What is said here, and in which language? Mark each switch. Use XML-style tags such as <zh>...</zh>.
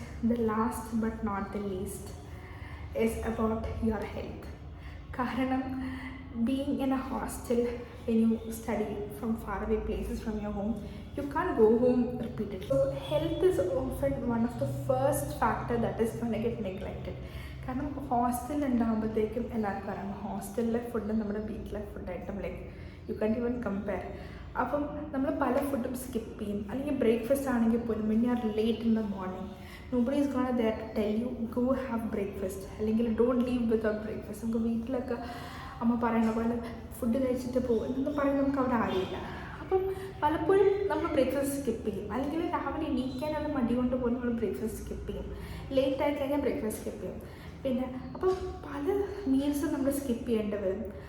<en>The last but not the least is about your health. കാരണം being in a hostel, when you study from faraway places from your home, you can't go home repeatedly. So health is often one of the first factor that is going to get neglected.</en> <ml>കാരണം ഹോസ്റ്റലിൽ ഉണ്ടാകുമ്പോഴത്തേക്കും എല്ലാവർക്കും അറിയാം, ഹോസ്റ്റലിലെ food നമ്മുടെ വീട്ടിലെ ഫുഡായിട്ടും</ml> <en>Like you can't even compare.</en> <ml>അപ്പം നമ്മൾ പല ഫുഡും സ്കിപ്പ് ചെയ്യും. അല്ലെങ്കിൽ ബ്രേക്ക്ഫാസ്റ്റ് ആണെങ്കിൽ പോലും</ml> <en>when you are late in the morning, nobody is gonna there to tell you go have breakfast, അല്ലെങ്കിൽ don't leave without breakfast.</en> <ml>നമുക്ക് വീട്ടിലൊക്കെ അമ്മ പറയുന്ന പോലെ ഫുഡ് കഴിച്ചിട്ട് പോകും എന്നൊന്നും പറയുന്നത് നമുക്ക് അവിടെ ആരില്ല. അപ്പം പലപ്പോഴും നമ്മൾ ബ്രേക്ക്ഫാസ്റ്റ് സ്കിപ്പ് ചെയ്യും, അല്ലെങ്കിൽ രാവിലെ എണീക്കാനുള്ള മടി കൊണ്ട് പോലും നമ്മൾ ബ്രേക്ക്ഫാസ്റ്റ് സ്കിപ്പ് ചെയ്യും. ലേറ്റ് ആയി കഴിഞ്ഞാൽ ബ്രേക്ക്ഫാസ്റ്റ് സ്കിപ്പ് ചെയ്യും. പിന്നെ അപ്പം പല മീൽസും നമ്മൾ സ്കിപ്പ് ചെയ്യേണ്ടി വരും.</ml>